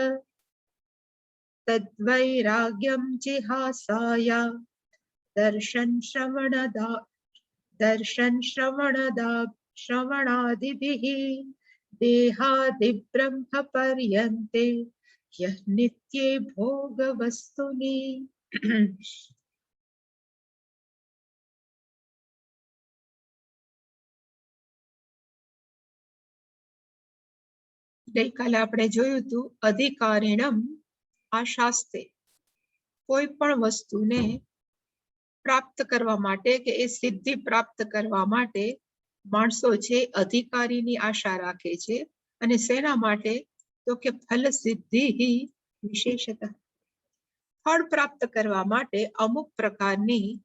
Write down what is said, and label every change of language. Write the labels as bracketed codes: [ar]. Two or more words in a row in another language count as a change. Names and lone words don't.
[sa] तद्वैराग्यं जिहासाय श्रवणादिभिः देहादिब्रह्म पर्यन्ते यः नित्ये भोगवस्तुनि [gu] ગઈકાલે આપણે જોયું હતું [sa] અધિકારીણમ આશાસ્તે [gu] કોઈ પણ વસ્તુને પ્રાપ્ત કરવા માટે કે એ સિદ્ધિ પ્રાપ્ત કરવા માટે માણસો છે અધિકારીની આશા રાખે છે અને શેના માટે તો કે [sa] ફલ સિદ્ધિ વિશેષતઃ [gu] ફળ પ્રાપ્ત કરવા માટે અમુક પ્રકારની